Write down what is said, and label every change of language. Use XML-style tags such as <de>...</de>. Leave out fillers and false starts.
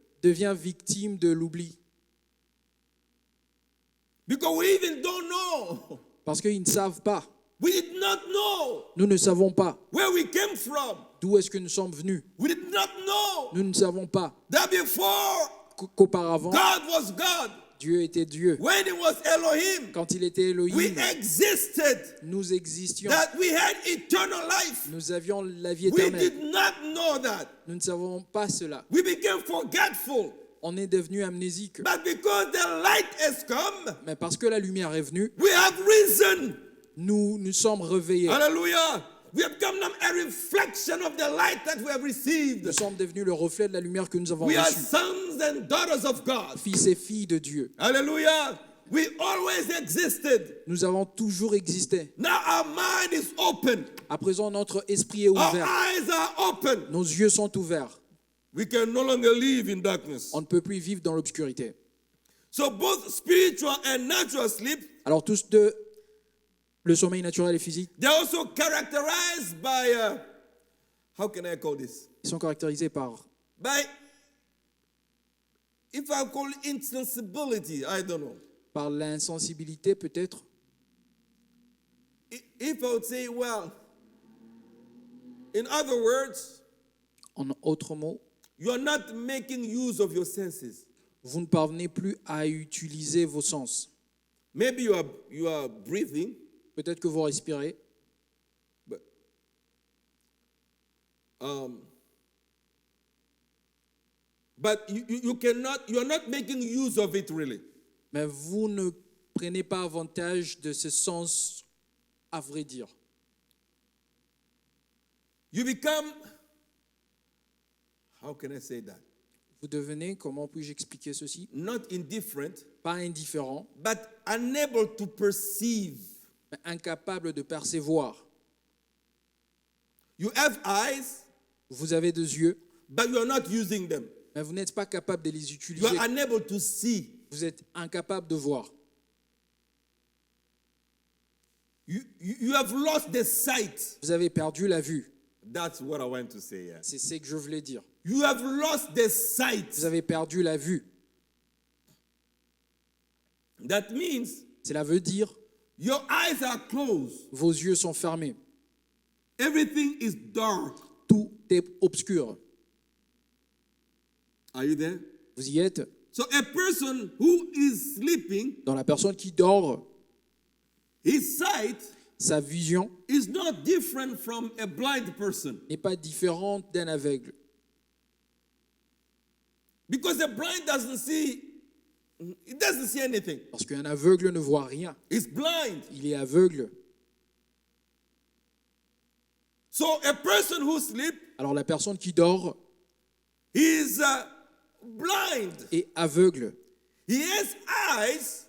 <fr>devient victime de l'oubli.</fr> <en>Because we even don't know.</en> <fr>Parce qu'ils ne savent pas.</fr> <en>We did not know</en> <fr>Nous ne savons pas</fr> <en>where we came from.</en> <fr>d'où est-ce que nous sommes venus.</fr> <en>We did not know</en> <fr>Nous ne savons pas</fr> <en>that before</en> <fr>qu'auparavant,</fr> <en>God was God,</en> <fr>Dieu était Dieu.</fr> <en>when he was Elohim,</en> <fr>Quand il était</fr> <en>we</en> <fr>Elohim,</fr> <en>existed,</en> <fr>nous existions.</fr> <en>that we had eternal life.</en> <fr>Nous avions la vie</fr> <en>We</en> <fr>éternelle.</fr> <en>did not know that.</en> <fr>Nous ne savons pas cela.</fr> <en>We became forgetful.</en> <fr>On est devenu amnésique.</fr> <en>But because the light has come,</en> <fr>Mais parce que la lumière est venue,</fr> <en>we have risen.</en> <fr>nous nous sommes réveillés.</fr> <en>Hallelujah. We have become a reflection of the light that we have received.</en> <fr>Nous sommes devenus le reflet de la lumière que nous avons</fr> <en>We are</en> <fr>reçue.</fr> <en>sons and daughters of God.</en> <fr>Fils et filles de Dieu.</fr> <en>Hallelujah. We always existed.</en> <fr>Nous avons toujours existé.</fr> <en>Now our mind is open.</en> <fr>À présent, notre esprit est</fr> <en>Our</en> <fr>ouvert.</fr> <en>eyes are open.</en> <fr>Nos yeux sont ouverts.</fr> <en>We can no longer live in darkness.</en> <fr>On ne peut plus vivre dans l'obscurité.</fr> <en>So both spiritual and natural sleep,</en> <fr>Alors tous deux, le sommeil naturel et physique,</fr> <en>they're also characterized by, how can I call this?</en> <fr>ils sont caractérisés par,</fr> <en>By, if I call it insensibility, I don't know.</en> <fr>par l'insensibilité peut-être.</fr> <en>If I would say, well, in other words,</en> <fr>En autres mots,</fr> <en>you are not making use of your senses.</en> <fr>vous ne parvenez plus à utiliser vos sens.</fr> <en>Maybe you are breathing,</en> <fr>Peut-être que vous respirez,</fr> <en>but you're not making use of it really.</en> <fr>mais vous ne prenez pas avantage de ce sens, à vrai dire.</fr> <en>You become, how can I say that?</en> <fr>Vous devenez, comment puis-je expliquer ceci?</fr> <en>Not indifferent,</en> <fr>Pas indifférent,</fr> <en>but unable to perceive.</en> <fr>mais incapable de percevoir.</fr> <en>You have eyes,</en> <fr>Vous avez deux yeux,</fr> <en>but you are not using them.</en> <fr>mais vous n'êtes pas capable de les</fr> <en>You</en> <fr>utiliser.</fr> <en>are unable to see.</en> <fr>Vous êtes incapable de voir.</fr> <en>You have lost the sight.</en> <fr>Vous avez perdu la vue.</fr> <en>That's what I want to say here.</en> <fr>C'est ce que je voulais dire.</fr> <en>You have lost the sight.</en> <fr>Vous avez perdu la vue.</fr> <en>That means</en> <fr>Cela veut dire</fr> <en>your eyes are closed.</en> <fr>vos yeux sont fermés.</fr> <en>Everything is dark.</en> <fr>Tout est obscur.</fr> <en>Are you there?</en> <fr>Vous y êtes?</fr> <en>So a person who is sleeping,</en> <fr>Dans la personne qui dort,</fr> <en>his sight</en> <fr>sa vision</fr> <en>is not different from a blind person.</en> <fr>n'est pas différente d'un aveugle.</fr> <en>Because the blind doesn't see, it doesn't see anything.</en> <fr>Parce qu'un aveugle ne voit rien.</fr> <en>It's blind.</en> <fr>Il est aveugle.</fr> <en>So a person who sleeps</en> <fr>Alors la personne qui dort</fr> <en>is blind.</en> <fr>est aveugle.</fr> <en>He has eyes,</en>